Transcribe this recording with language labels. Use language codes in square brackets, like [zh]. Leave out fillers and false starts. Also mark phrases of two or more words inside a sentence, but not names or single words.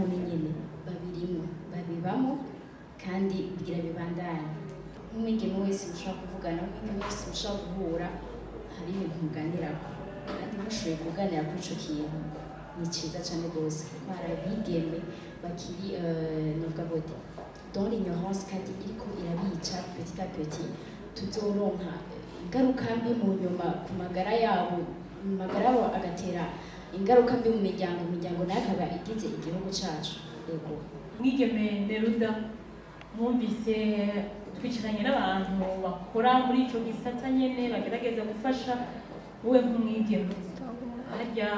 [rn] ni nyene babibamo kandi bigira bibandanya nk'umwigeme wese mushobora kuvugana n'umwigeme wese mushobora guhura hari ibintu muganirako kandi mushoboye kuganira kuri ico kintu ni ciza cane rwose kuko hari abigeme bakiri novuga gute [fr] dans l'ignorance [rn] kandi iriko irabica [fr] petit à petit [rn] tuzoronka ingaruka mbi mu nyuma ku magara yabo agatera ingaruka mbi mu imiryango nayo akaba igize igihugu cacu yego mwigeme Neruda mwumvise twicaranye n'abantu bakora muri ico gisata nyene bagerageza gufasha wowe nk'umwigeme